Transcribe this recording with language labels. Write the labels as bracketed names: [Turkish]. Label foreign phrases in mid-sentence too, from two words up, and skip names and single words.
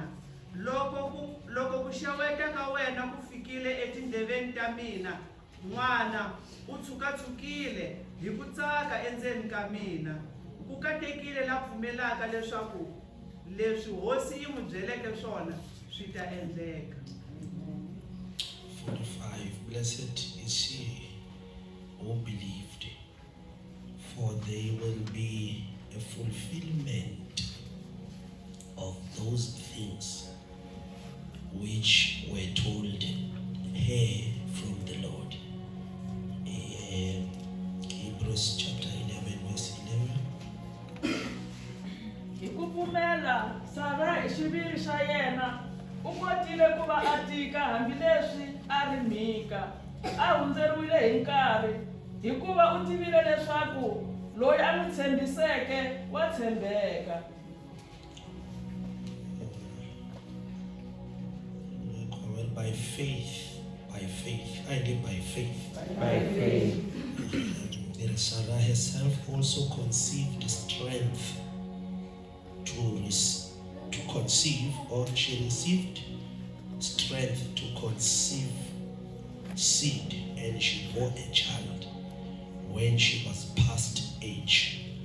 [Tsonga] Loko ku xeweta ka wena ku fikile etindleveni ta mina, n'wana u tshukatsukile hi ku tsaka endzeni ka mina. Ku katekile la pfumelaka leswaku leswi hosi yi n'wi byeleke swona swi ta endleka. 45. [English] Blessed is she who believed, for there will be a fulfillment of those things which were told her from the Lord. Hebrews chapter 11, verse 11. [Tsonga] Hi ku pfumela Sara hi xiviri xa yena u kotile ku va a tika hambileswi a ri Mika, a hundzeriwile hi nkarhi, hikuva u tivile leswaku loyi a n'wi tshembiseke wa tshembeka. [English] By faith, I did by faith. By faith. Then Sarah herself also conceived strength to conceive, or she received strength to conceive seed, and she bore a child when she was past age.